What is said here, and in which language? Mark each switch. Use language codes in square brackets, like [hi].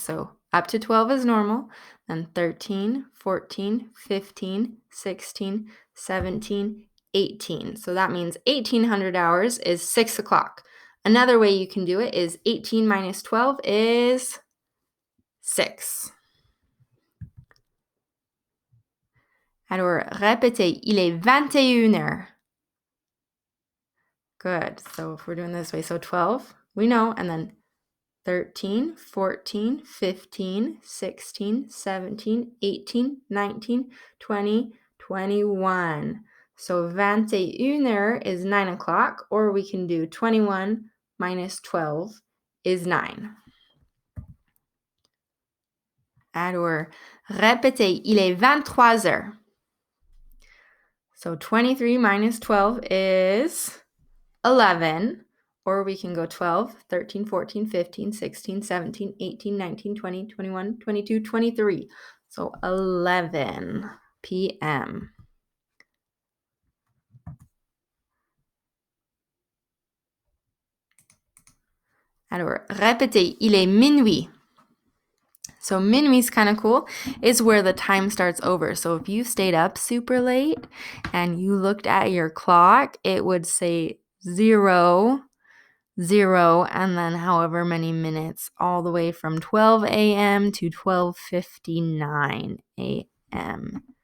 [en] So up to 12 is normal. Then 13, 14, 15, 16, 17, 18. So that means 1800 hours is 6 o'clock. Another way you can do it is 18 minus 12 is 6. [fr] Alors, répétez, il est 21 heures. [en] Good. So if we're doing this way, so 12, we know, and then 13, 14, 15, 16, 17, 18, 19, 20, 21. So [fr] 21 heures [en] is 9 o'clock, or we can do 21 minus 12 is 9. [fr] Alors, répétez, il est 23 heures. [en] So 23 minus 12 is 11, or we can go 12, 13, 14, 15, 16, 17, 18, 19, 20, 21, 22, 23. So 11 p.m. [fr] Alors, répétez, il est minuit. [en] So minuit's kind of cool. It's where the time starts over. So if you stayed up super late and you looked at your clock, it would say 0, 0, and then however many minutes, all the way from 12 a.m. to 12:59 a.m.